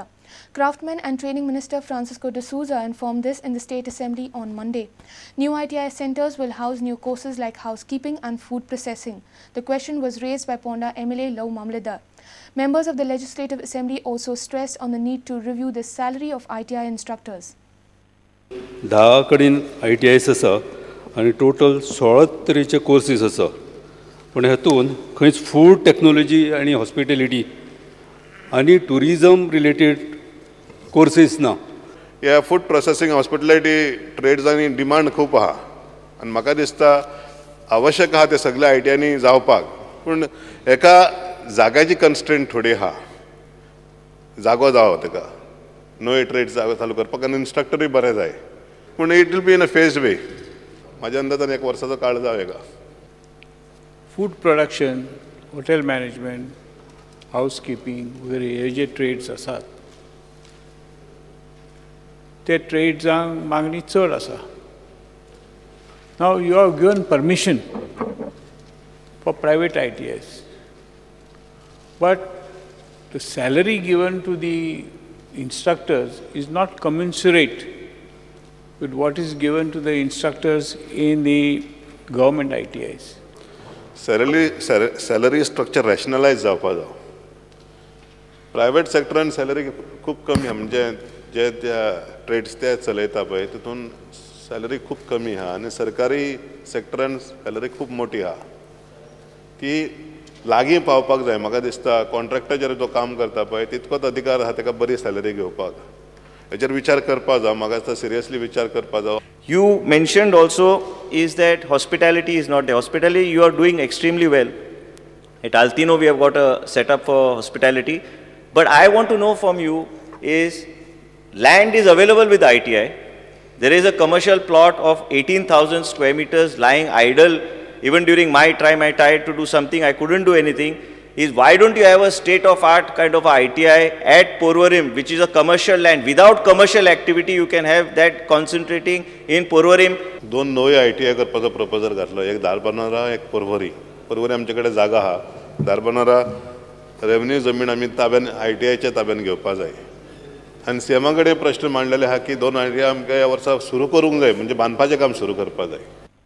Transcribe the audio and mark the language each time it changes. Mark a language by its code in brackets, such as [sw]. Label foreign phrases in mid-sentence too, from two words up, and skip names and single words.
[en] Craftsman and Training Minister Francisco de Souza informed this in the State Assembly on Monday. New ITI centers will house new courses like housekeeping and food processing. The question was raised by Ponda MLA Lau Mamledar. Members of the Legislative Assembly also stressed on the need to review the salary of ITI instructors. [kok] 10 कडेन ITIs आसा आणि टोटल 16 तरेचे कोर्सेस आसा. पण हातून खंयच [en] food technology [kok] आणि हॉस्पिटॅलिटी आणि [en] tourism related courses [kok] ना. ह्या फूड प्रोसेसिंग हॉस्पिटॅलिटी ट्रेड्सांनी डिमांड खूब आहा आनी म्हाका दिसता आवश्यक आहा ते सगळे ITIनी जावपाक. पूण एका जाग्याची कन्स्ट्रेंट थोडी आहा. जागो जावो ताका नवे ट्रेड्स चालू करपाक आनी इन्स्ट्रक्टरूय बरें जाय. [en] पूण it will be in a phased way. [kok] म्हाज्या अंदाजान 1 वर्साचो काळ जावं हेका. [en] Food production, hotel management, housekeeping, [kok] वगैरे हे जे ट्रेड्स आसात ते ट्रेड्सांक मागणी चड आसा. [en] Now you have given permission for private ITIs, but the salary given to the instructors is not commensurate with what is given to the instructors in the government ITIs. Salary structure rationalize [kok] जावपा जाय. प्रायवेट सेक्टरान सॅलरी खूप कमी आहा, म्हणजे जे त्या ट्रेड्स ते चलयता पळय तितून सॅलरी खूप कमी आहा आनी सरकारी सेक्टरान सॅलरी खूप मोठी आहा. ती लागीं पावपाक जाय. म्हाका दिसता कॉन्ट्रॅक्टर जर तो काम करता पळय तितकोच अधिकार आहा ताका बरी सॅलरी घेवपाक. हेचेर विचार करपा जाय. म्हाका दिसता सिरियसली विचार करपा जाय. [en] You mentioned also is that hospitality is not there. Hospitality you are doing extremely well. At Altino we have got a setup for hospitality. But I want to know from you is land is available with ITI. There is a commercial plot of 18,000 square meters lying idle. Even during my time I tried to do something, I couldn't do anything. Is why don't you have a state-of-art kind of ITI at Porvorim, which is a commercial land. Without commercial activity, you can have that concentrating in Porvorim. [kok] दोन नवे ITI करपाचो प्रपोजल घातलो. एक धारबांदोरा, एक पर्वरी. पर्वरी आमचेकडे जागा आहा. धारबांदोरा रेव्हन्यू जमीन आमी ताब्यान ITIच्या ताब्यान घेवपा जाय. आनी सीएमा कडेन प्रश्न मांडलेले आहा की 2 ITI आमकां ह्या वर्सा सुरू करूंक जाय, म्हणजे बांदपाचें काम सुरू करपा जाय.